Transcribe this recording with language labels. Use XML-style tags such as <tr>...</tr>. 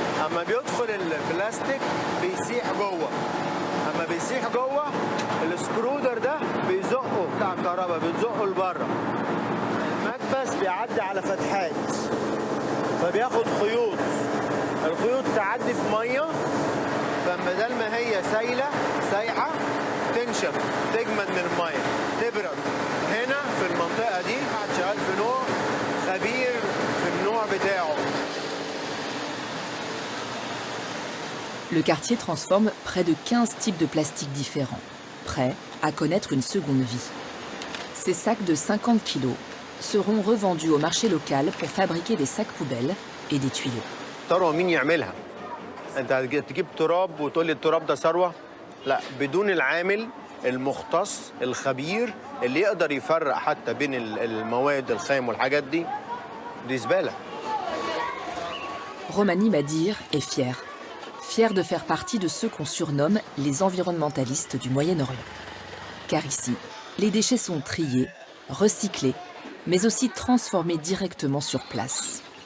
<ar>اما بيدخل البلاستيك بيسيح جوه اما بيسيح جوه السكرودر ده بيزقه بتاع الكهرباء بيزقه لبره المكبس بيعدي على فتحات فبياخد خيوط الخيوط تعدي في ميه فبدل ما هي سايحه تنشف تجمد من الميه تبرد هنا في المنطقه دي قاعد شغال في نوع خبير في النوع بتاعه.</ar> <fr>Le quartier transforme près de 15 types de plastiques différents, prêts à connaître une seconde vie. Ces sacs de 50 kilos seront revendus au marché local pour fabriquer des sacs poubelles et des tuyaux.</fr> <ar>ثروة مين يعملها؟ أنت تجيب تراب وتقول لي التراب ده ثروة؟ لا، بدون العامل المختص الخبير اللي يقدر يفرق حتى بين المواد الخام والحاجات دي زبالة.</ar> <fr>Romani Badir est fier de faire partie de ceux qu'on surnomme les environnementalistes du Moyen-Orient. Car ici, les déchets sont triés, recyclés, mais aussi transformés directement sur place.</fr>